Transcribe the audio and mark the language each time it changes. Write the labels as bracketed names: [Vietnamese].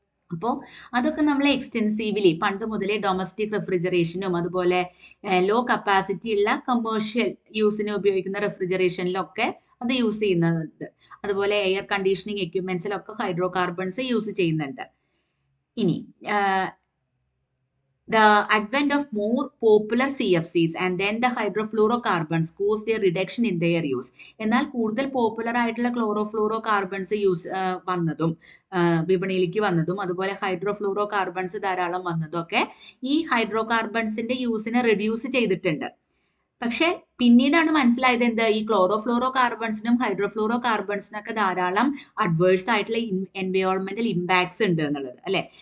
[Malayalam] അപ്പോൾ അതൊക്കെ നമ്മൾ എക്സ്റ്റെൻസീവ്ലി പണ്ട് മുതലേ ഡൊമസ്റ്റിക് റെഫ്രിജറേഷനും അതുപോലെ ലോ കപ്പാസിറ്റി ഉള്ള കമേഴ്ഷ്യൽ യൂസിന് ഉപയോഗിക്കുന്ന റെഫ്രിജറേഷനിലൊക്കെ അത് യൂസ് ചെയ്യുന്നുണ്ട്. അതുപോലെ air conditioning എക്യുപ്മെന്റ്സിലൊക്കെ hydro carbons use ചെയ്യുന്നുണ്ട്. [English] ഇനി the advent of more popular CFCs and then the hydrofluorocarbons caused a reduction in their use. [Malayalam] എന്നാൽ കൂടുതൽ പോപ്പുലർ ആയിട്ടുള്ള ക്ലോറോഫ്ലൂറോ കാർബൺസ് വന്നതും വിപണിയിലേക്ക് വന്നതും അതുപോലെ ഹൈഡ്രോഫ്ലൂറോ കാർബൺസ് ധാരാളം വന്നതും ഒക്കെ ഈ ഹൈഡ്രോ കാർബൺസിന്റെ യൂസിനെ റെഡ്യൂസ് ചെയ്തിട്ടുണ്ട്. പക്ഷെ പിന്നീടാണ് മനസ്സിലായത് എന്ത്, ഈ ക്ലോറോഫ്ലൂറോ കാർബൺസിനും ഹൈഡ്രോഫ്ലൂറോ കാർബൺസിനൊക്കെ ധാരാളം അഡ്വേഴ്സ് ആയിട്ടുള്ള എൻവയോൺമെന്റൽ ഇമ്പാക്ട്സ് ഉണ്ട് എന്നുള്ളത് അല്ലെ.